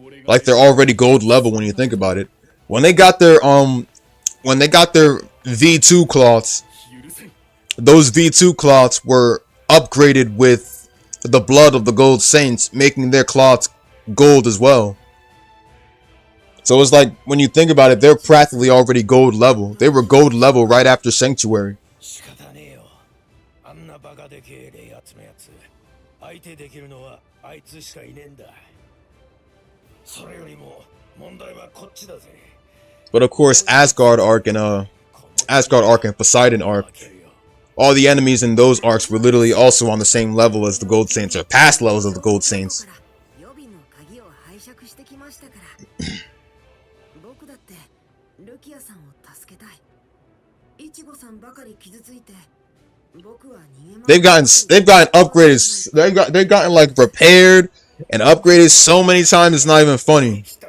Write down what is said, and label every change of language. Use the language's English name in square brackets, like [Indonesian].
[English] Like they're already gold level when you think about it. When they got their V2 cloths, those V2 cloths were upgraded with the blood of the gold saints, making their cloths gold as well. So it's like when you think about it, they're practically already gold level. They were gold level right after Sanctuary. [Japanese] 仕方ねえよ。あんなバカで敬礼集めやつ相手できるのはあいつしかいねえんだ。それよりも問題はこっちだぜ。 [English] But of course, Asgard arc and Poseidon arc, all the enemies in those arcs were literally also on the same level as the Gold Saints, or past levels of the Gold Saints. [Japanese] 僕だってルキアさんを助けたい。イチゴさんばかり傷ついて、僕は逃げます。 [English] They've gotten upgraded. They've gotten like repaired and upgraded so many times it's not even funny.